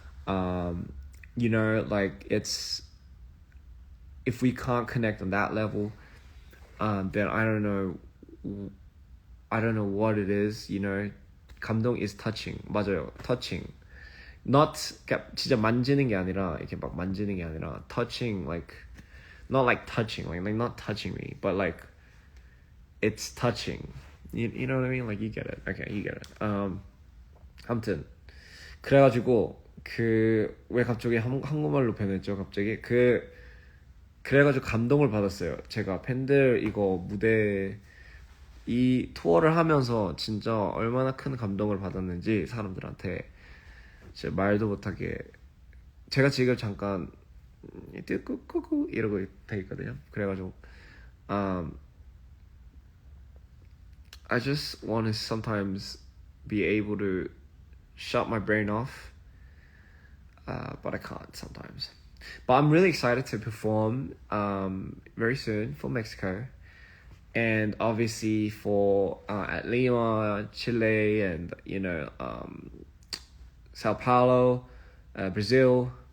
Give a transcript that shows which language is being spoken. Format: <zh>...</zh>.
<en>You know, like it's if we can't connect on that level, then I don't know what it is. You know, 감동 is touching. 맞아요, touching. Not</en> <ko>진짜 만지는 게 아니라</ko> <en>이렇게 막 만지는 게 아니라 touching, like not like touching, like not touching me, but like it's touching. You know what I mean? Like you get it. Okay, you get it.</en> <ko>아무튼 그래가지고 왜 갑자기 한국말로 변했죠? 갑자기 그래가지고 감동을 받았어요. 제가 팬들 이거 무대 이 투어를 하면서 진짜 얼마나 큰 감동을 받았는지 사람들한테 진짜 말도 못하게 제가 지금 잠깐 끄끄끄 이러고 돼 있거든요. 그래가지고</ko> <en>I just want to sometimes be able to shut my brain off, but I can't sometimes. But I'm really excited to perform very soon for Mexico, and obviously for at Lima, Chile, and you know Sao Paulo, Brazil.</en>